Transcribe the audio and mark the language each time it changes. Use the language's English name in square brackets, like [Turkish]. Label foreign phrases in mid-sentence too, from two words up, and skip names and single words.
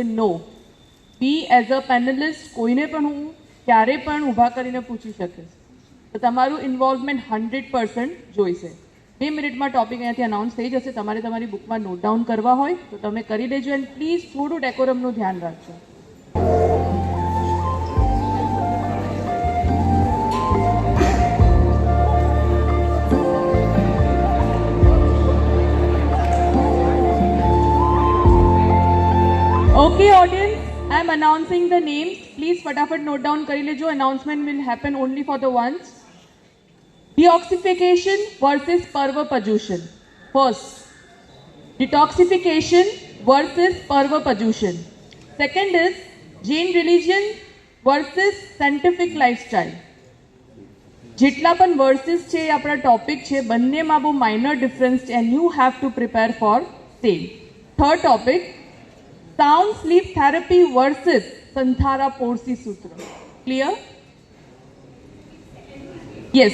[Gujarati] નો, [English] be as a panelist [Gujarati] કોઈને પણ હું ક્યારે પણ ઊભા કરીને પૂછી શકીશ. તો તમારું ઇન્વોલ્વમેન્ટ 100% જોઈશે. 2 મિનિટમાં ટોપિક અહીંયાથી અનાઉન્સ થઈ જશે. તમારે તમારી બુકમાં [English] note down [Gujarati] કરવા હોય તો તમે કરી લેજો. [English] and please [Gujarati] થોડું ડેકોરમનું ધ્યાન રાખજો. [English] Okay, audience, I am announcing the names. Please फटाफट note down [Gujarati] કર લેજો. [English] Announcement will happen only for the ones. Deoxification versus Parvapajushan. First, detoxification versus Parvapajushan. Second is Jain religion versus scientific lifestyle. [Gujarati] જેટલા પણ વર્સિસ છે એ આપણા ટોપિક છે, બંનેમાં બહુ માઇનર ડિફરન્સ છે [English] and you have to prepare for same. third topic, sound sleep therapy versus સંથારા પોર્સી સૂત્ર. clear? yes.